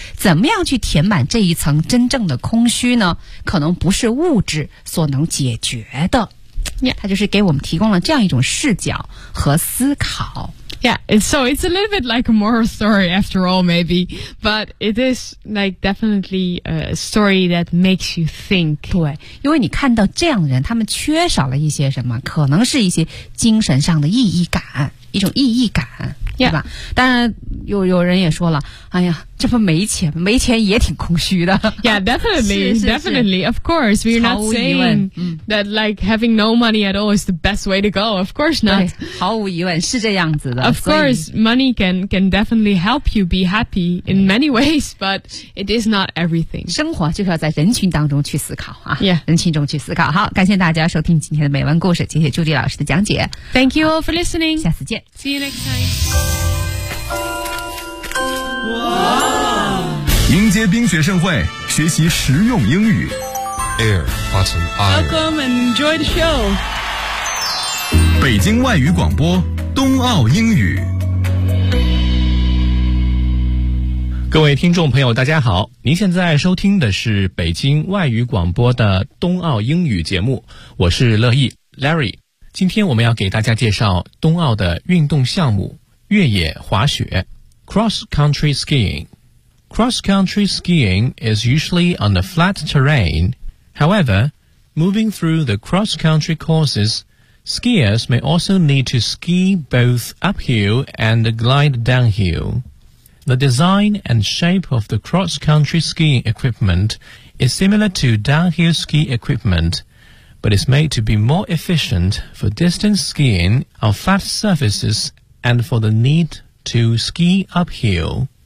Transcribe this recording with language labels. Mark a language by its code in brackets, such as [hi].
[zh] 怎么样去填满这一层真正的空虚呢？可能不是物质所能解决的。 [en] Yeah. [zh] 它就是给我们提供了这样一种视角和思考。 [en] Yeah, so it's a little bit like a moral story after all, maybe. But it is like definitely a story that makes you think. [zh] 对，因为你看到这样的人，他们缺少了一些什么，可能是一些精神上的意义感，一种意义感，对吧？ [en] Yeah. [zh] 当然有人也说了，哎呀，这不没钱，没钱也挺空虚的。 [en] Yeah, definitely, [zh] 是 [en] definitely, of course. We're not saying that like having no money at all is the best way to go. Of course not. [zh] 毫无疑问是这样子的。 [en] Of course, money can definitely help you be happy in many ways, but it is not everything. [zh] 生活就是要在人群当中去思考啊。 [en] Yeah, [zh] 人群中去思考。好，感谢大家收听今天的美文故事，谢谢朱迪老师的讲解。 [en] Thank you all for listening. [zh] 下次见。 [en] See you next time. Wow. [zh] 迎接冰雪盛会，学习实用英语。 Air button [en] iron. Welcome and enjoy the show. [zh] 北京外语广播，冬奥英语。各位听众朋友，大家好，您现在收听的是北京外语广播的冬奥英语节目，我是乐意 Larry。今天我们要给大家介绍冬奥的运动项目——越野滑雪。 [en] Cross-country skiing. Cross-country skiing is usually on the flat terrain. However, moving through the cross-country courses, skiers may also need to ski both uphill and glide downhill. The design and shape of the cross-country skiing equipment is similar to downhill ski equipment, but is made to be more efficient for distance skiing on flat surfaces and for the need to ski uphill.